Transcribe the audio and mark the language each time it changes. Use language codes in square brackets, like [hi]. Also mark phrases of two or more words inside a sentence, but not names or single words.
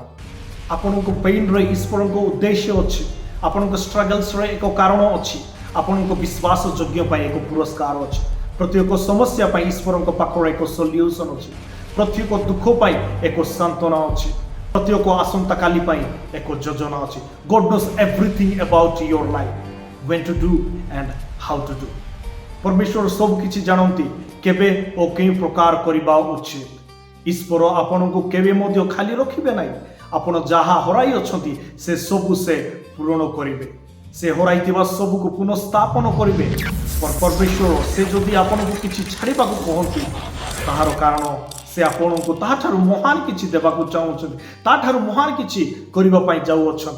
[or] ଆପଣଙ୍କ ପେଇନ୍ରେ ଈଶ୍ୱରଙ୍କ ଉଦ୍ଦେଶ୍ୟ ଅଛି। ଆପଣଙ୍କ ଷ୍ଟ୍ରଗଲ୍ସରେ ଏକ କାରଣ ଅଛି। ଆପଣଙ୍କ ବିଶ୍ୱାସ ଯୋଗ୍ୟ ପାଇଁ ଏକ ପୁରସ୍କାର ଅଛି। ପ୍ରତ୍ୟେକ ସମସ୍ୟା ପାଇଁ ଈଶ୍ୱରଙ୍କ ପାଖରେ ଏକ ସଲ୍ୟୁସନ୍ ଅଛି। ପ୍ରତ୍ୟେକ ଦୁଃଖ ପାଇଁ ଏକ ସାନ୍ତ୍ୱନା ଅଛି। ପ୍ରତ୍ୟେକ ଆସନ୍ତାକାଲି ପାଇଁ ଏକ ଯୋଜନା ଅଛି। [en] God knows everything about your life, when to do and how to do। [or] ପରମେଶ୍ୱର ସବୁ କିଛି ଜାଣନ୍ତି, କେବେ ଓ କେଉଁ ପ୍ରକାର କରିବା ଉଚିତ। ଈଶ୍ୱର ଆପଣଙ୍କୁ କେବେ ମଧ୍ୟ ଖାଲି ରଖିବେ ନାହିଁ। ଆପଣ ଯାହା ହରାଇ ଅଛନ୍ତି ସେ ସବୁ ସେ ପୂରଣ କରିବେ। ସେ ହରାଇଥିବା ସବୁକୁ ପୁନଃସ୍ଥାପନ କରିବେ। ପରମେଶ୍ୱର ସେ ଯଦି ଆପଣଙ୍କୁ କିଛି ଛାଡ଼ିବାକୁ କହନ୍ତି, ତାହାର କାରଣ ସେ ଆପଣଙ୍କୁ ତାହାଠାରୁ ମହାନ କିଛି ଦେବାକୁ ଚାହୁଁଛନ୍ତି, ତାଠାରୁ ମହାନ କିଛି କରିବା ପାଇଁ ଯାଉଅଛନ୍ତି।